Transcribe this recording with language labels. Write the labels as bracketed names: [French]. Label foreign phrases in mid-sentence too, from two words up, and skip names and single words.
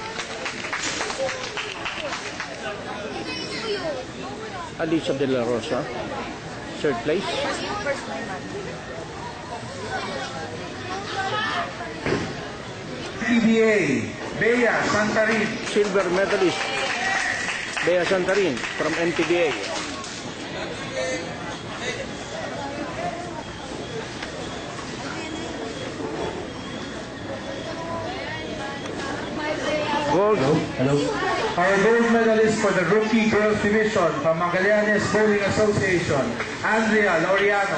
[English] Alisa De La Rosa, third place. PBA, Bea Santarin. Silver medalist, Bea Santarin from NTBA. Gold. Hello. Our gold medalist for the rookie girls division from Magallanes Bowling Association, Andrea Laureano.